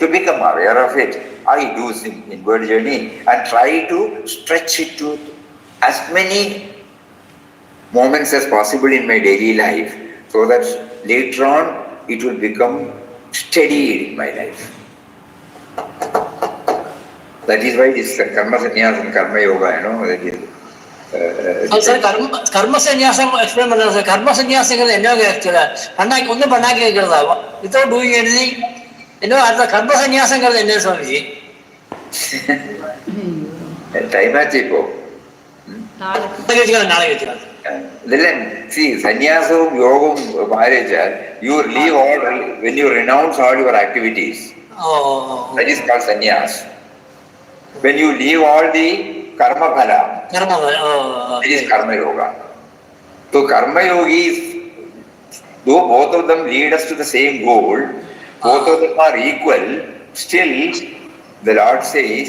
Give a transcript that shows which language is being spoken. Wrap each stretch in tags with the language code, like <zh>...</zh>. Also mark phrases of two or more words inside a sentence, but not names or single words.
<en>To become aware of it, I do inward journey and try to stretch it to as many moments as possible in my daily life, so that later on it will become steady in my life. That is why this</en> <sa>कर्म संन्यास</sa> <en>and</en> <sa>कर्म योग,</sa> <en>that is.</en> <ta>Sir,</ta> <sa>कर्म संन्यास</sa> <ta>explain பண்ணலாம் சார். கர்ம சன்னியாசங்கிறது என்ன ஆக்சுவலா பண்ணாக்கி ஒன்றும் பண்ணாக்கி வைக்கிறதா</ta> <en>without doing anything</en> <ta>என்ன அந்த கர்ம சன்னியாசங்கிறது என்ன சுவாமிஜி? டைம் ஆச்சு இப்போ. நாளைக்கு வச்சுக்கலாம்.</ta> <en>See, sannyasam, yogam, marriage, you leave all, when you renounce all your activities, that is called sannyas. When you leave all the</en> <sa>कर्म फल,</sa> <en>that is</en> <sa>कर्म योग.</sa> <en>So karma yogis, though both of them lead us to the same goal, both of them are equal, still the Lord says,</en>